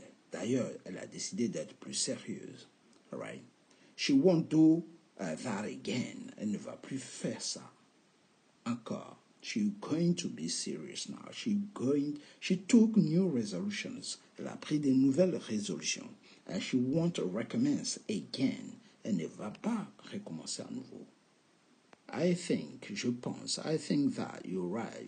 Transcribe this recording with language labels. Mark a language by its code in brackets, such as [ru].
[fr] D'ailleurs, elle a décidé d'être plus sérieuse. All right. [en] She won't do that again. [fr] Elle ne va plus faire ça encore. [en] She's going to be serious now. She took new resolutions. [fr] Elle a pris de nouvelles résolutions. [en] And she won't recommence again. [fr] Elle ne va pas recommencer à nouveau. [en] I think that you're right.